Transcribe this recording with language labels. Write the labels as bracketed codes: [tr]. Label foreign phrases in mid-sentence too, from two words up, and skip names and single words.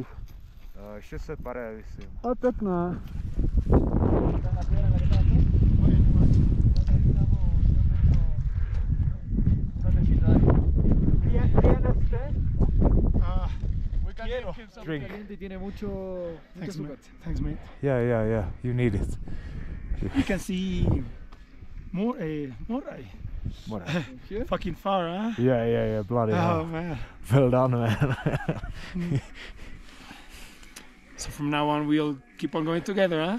[cs] 600 pare, myslím. A tak ne. [en] Drink. [es] Tiene mucho azúcar. [en] Thanks, mate. Yeah, you need it. You can see more, Fucking far, huh? Yeah, bloody hell. Oh man. Well done, man. So from now on we'll keep on going together, huh?